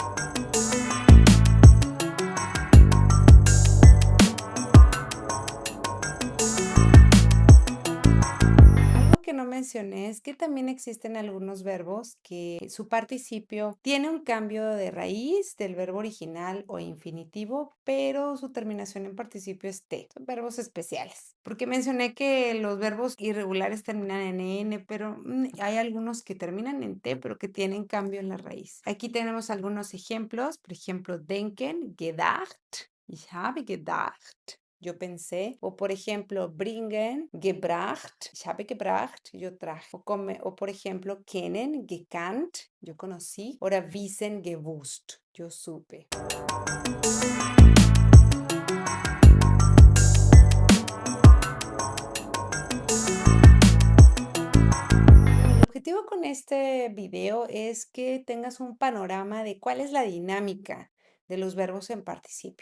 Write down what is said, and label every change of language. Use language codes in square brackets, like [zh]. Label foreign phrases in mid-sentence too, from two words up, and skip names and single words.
[es] Algo que no mencioné es que también existen algunos verbos que su participio tiene un cambio de raíz del verbo original o infinitivo, pero su terminación en participio es T. Son verbos especiales. Porque mencioné que los verbos irregulares terminan en N, pero hay algunos que terminan en T, pero que tienen cambio en la raíz. Aquí tenemos algunos ejemplos. Por ejemplo, [de] denken, gedacht. Ich habe gedacht. [es] Yo pensé, o por ejemplo, [de] bringen, gebracht, ich habe gebracht, [es] yo traje, o por ejemplo, [de] kennen, gekannt, [es] yo conocí, o [de] wissen, gewusst, [es] yo supe. El objetivo con este video es que tengas un panorama de cuál es la dinámica de los verbos en participio.